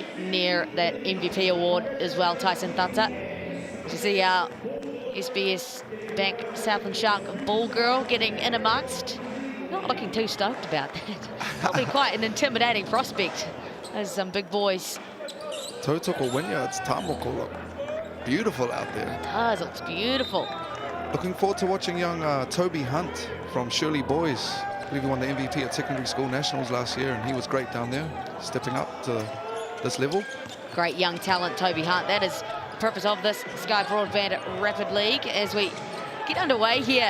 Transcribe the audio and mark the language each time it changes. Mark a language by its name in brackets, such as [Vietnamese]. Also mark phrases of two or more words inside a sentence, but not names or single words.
[English] near that MVP award as well, Tyson Thata. You see our SBS Bank Southland Shark ball girl getting in amongst. Not looking too stoked about that. Probably quite an intimidating prospect. There's some big boys. Tautoko Wynyard's tamoko look beautiful out there. It does, it looks beautiful. Looking forward to watching young Toby Hunt from Shirley Boys. I believe he won the MVP at Secondary School Nationals last year, and he was great down there, stepping up to this level. Great young talent, Toby Hunt. That is the purpose of this Sky Broadband Rapid League as we get underway here.